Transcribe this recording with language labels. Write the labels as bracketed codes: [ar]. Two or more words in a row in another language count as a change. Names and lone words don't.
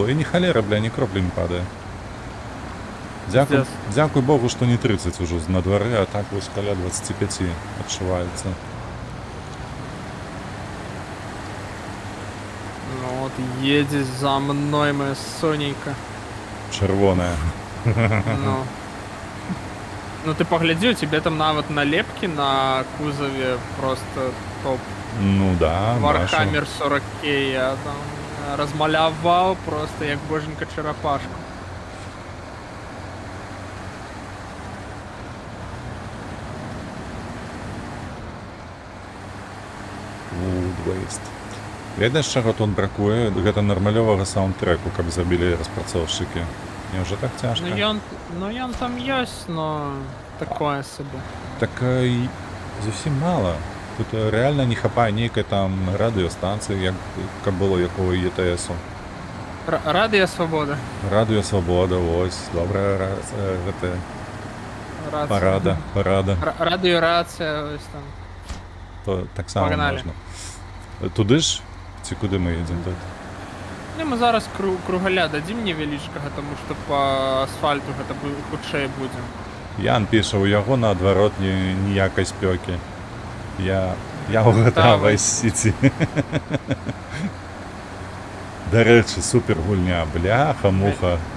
[be] І ні халера, бля, ні кроплі не падае. Дзякуй Богу, што не 30 ужо на двары, а так вось каля 25 адчуваецца. [ru] Ну вот едет за мной моя Сонейка. [be] Чырвоная. Ну. [ru] Ну ты погляди, у тебя там нават налепки на кузове просто топ. Ну да, [be] Warhammer 40K, я там размалявал просто як боженька черепашку. Waste. Ведаеш, чаго тут бракуе? Гэта нармалёвага саундтрэку, каб забілі распрацоўшчыкі. Не ўжо так цяжка. Ну ён там ёсць, но [ru] такое себе. [be] Так зусім мала. Тут реально не хапае нейкай там радыёстанцыі, як каб было якого ЕТСу. Радыё Свабода. Радыё Свабода, ось, добрая гэта. Рацыя. Парада. Радыёрацыя, ось там. [uk] То так само [ru] Погнали. [uk] можна. Туди ж? Ці куди ми їдемо тут? Ну, [be] мы зараз кругаля дадзім невялічкага, таму што па асфальту гэта хутчэй будзе. Ян піша, у яго наадварот ніякай спёкі. Я ў GTA Давай. Vice City. Дарэчы, супер гульня, бляха-муха.